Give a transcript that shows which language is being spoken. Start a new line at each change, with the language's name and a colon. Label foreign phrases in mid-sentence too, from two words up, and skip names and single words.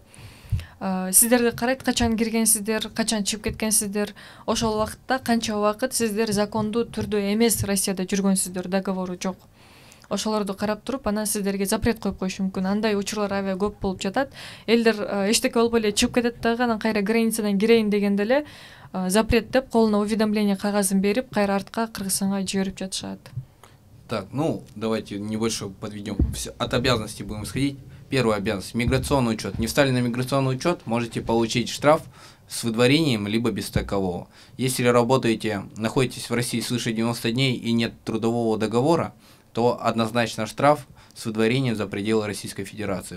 Kyrgyz: Сиздерди карайт, качан киргенсиздер, качан чыгып кеткенсиздер, ошол убакытта канча убакыт сиздер закондуу түрдө эмес Россияда жүргөнсүздөр, договору жок. Ошолорду карап туруп, анан сиздерге запрет коюп коюшу мүмкүн. Андай учурлар аябай көп болуп жатат. Элдер эчтеке болбой эле чыгып кетет дагы, анан кайра границадан кирейин дегенде эле запрет деп колуна уведомление кагазын берип, кайра артка Кыргызстанга жиберип жатышат.
Russian: Так, ну, давайте небольшой подведем. От обязанностей будем исходить. Первая обязанность – миграционный учет. Не встали на миграционный учет, можете получить штраф с выдворением, либо без такового. Если работаете, находитесь в России свыше 90 дней и нет трудового договора, то однозначно штраф с выдворением за пределы Российской Федерации.